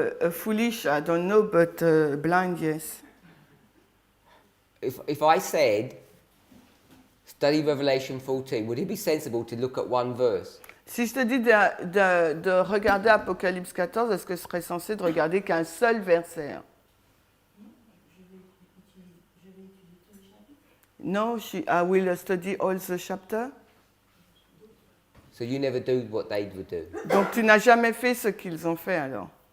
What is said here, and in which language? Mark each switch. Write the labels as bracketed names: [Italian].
[English] Foolish, I don't know, but blind, yes. If I said, study Revelation 14, would it be sensible to look at one verse? [French] Si je te dis de regarder Apocalypse 14, est-ce que ce serait censé de regarder qu'un seul verset? [English] No, I will study all the chapter. So you never do what they would do. [French] Donc tu n'as jamais fait ce qu'ils ont fait alors.